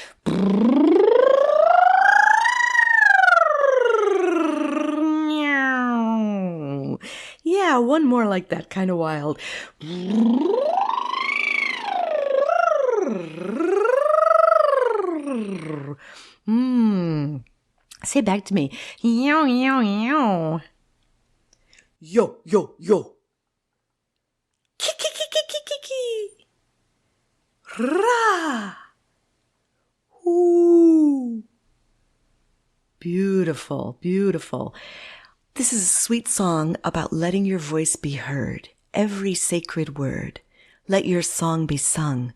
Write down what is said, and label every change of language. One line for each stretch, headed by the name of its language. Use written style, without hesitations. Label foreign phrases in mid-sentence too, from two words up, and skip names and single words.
English: Yeah, one more like that, kind of wild. Say back to me. Yow, yow, yow. Yo, yo, yo. Kiki, kiki, kiki, kiki. Ra. Ooh. Beautiful, beautiful. This is a sweet song about letting your voice be heard, every sacred word. Let your song be sung.